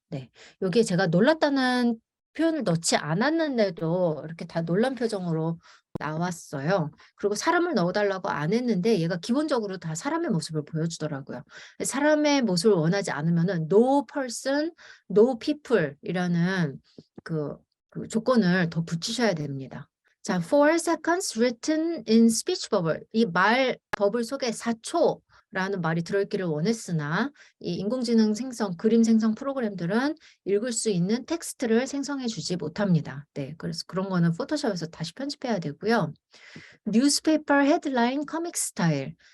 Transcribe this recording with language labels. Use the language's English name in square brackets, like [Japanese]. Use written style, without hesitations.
[Korean] 네, 여기에 제가 놀랐다는 표현을 넣지 않았는데도 이렇게 다 놀란 표정으로 나왔어요. 그리고 사람을 넣어달라고 안 했는데 얘가 기본적으로 다 사람의 모습을 보여주더라고요. 사람의 모습을 원하지 않으면은 [English] no person, no people [Korean] 이라는 그 조건을 더 붙이셔야 됩니다. [English] 자, 4 seconds written in speech bubble. [Korean] 이 말 버블 속에 4초라는 말이 들어있기를 원했으나 이 인공지능 생성, 그림 생성 프로그램들은 읽을 수 있는 텍스트를 생성해 주지 못합니다. 네, 그래서 그런 거는 포토샵에서 다시 편집해야 되고요. 뉴스페이퍼 헤드라인 커믹 스타일.